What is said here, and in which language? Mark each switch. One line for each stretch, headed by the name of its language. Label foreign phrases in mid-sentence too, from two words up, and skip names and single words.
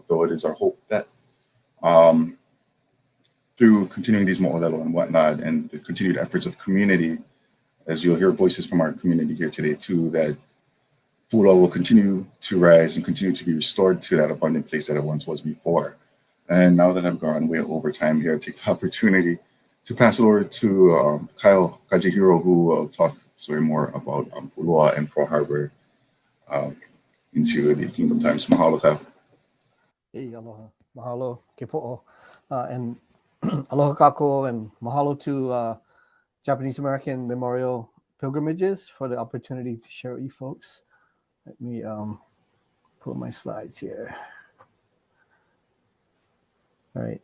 English: Though it is our hope that through continuing these mo'olelo and whatnot, and the continued efforts of community, as you'll hear voices from our community here today too, that Puʻuloa will continue to rise and continue to be restored to that abundant place that it once was before. And now that I've gone way over time here, I take the opportunity to pass it over to Kajihiro, who will talk more about Puʻuloa and Pearl Harbor into the Kingdom Times. Mahalo, Kyle. Hey,
Hawaiian: aloha. Mahalo,
English: Kepo'o. And
Hawaiian: aloha kako,
English: and mahalo to Japanese American Memorial Pilgrimages for the opportunity to share with you folks. Let me pull my slides here. All right.